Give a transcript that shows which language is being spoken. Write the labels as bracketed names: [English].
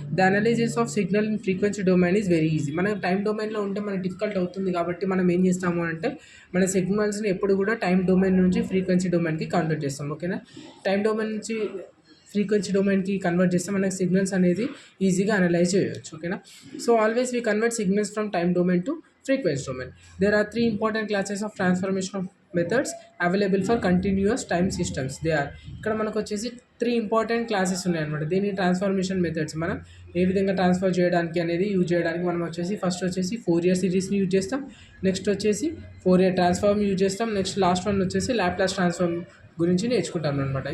[English] The analysis of signal in frequency domain is very easy. [Telugu] మన time డొమైన్లో ఉంటే మనకి డిఫికల్ట్ అవుతుంది కాబట్టి మనం ఏం చేస్తాము అంటే మన సిగ్నల్స్ని ఎప్పుడు కూడా టైం డొమైన్ నుంచి ఫ్రీక్వెన్సీ డొమైన్కి కన్వర్ట్ చేస్తాం. ఓకేనా? టైం డొమైన్ నుంచి ఫ్రీక్వెన్సీ డొమైన్కి కన్వర్ట్ చేస్తే మనకి సిగ్నల్స్ అనేది ఈజీగా అనలైజ్ చేయవచ్చు. ఓకేనా? [English] So always we convert signals from time domain to frequency domain. There are three important classes of transformation of methods available for continuous time systems. [Telugu] They are ఇక్కడ మనకు వచ్చేసి three important classes ఉన్నాయన్నమాట. దీని transformation methods మనం ఏ విధంగా transfer చేయడానికి అనేది use చేయడానికి మనం వచ్చేసి ఫస్ట్ వచ్చేసి ఫోరియర్ సిరీస్ని యూజ్ చేస్తాం, నెక్స్ట్ వచ్చేసి ఫోరియర్ ట్రాన్స్ఫార్మ్ యూజ్ చేస్తాం, నెక్స్ట్ లాస్ట్ వన్ వచ్చేసి లాప్లాస్ ట్రాన్స్ఫార్మ్ గురించి నేర్చుకుంటాం అనమాట.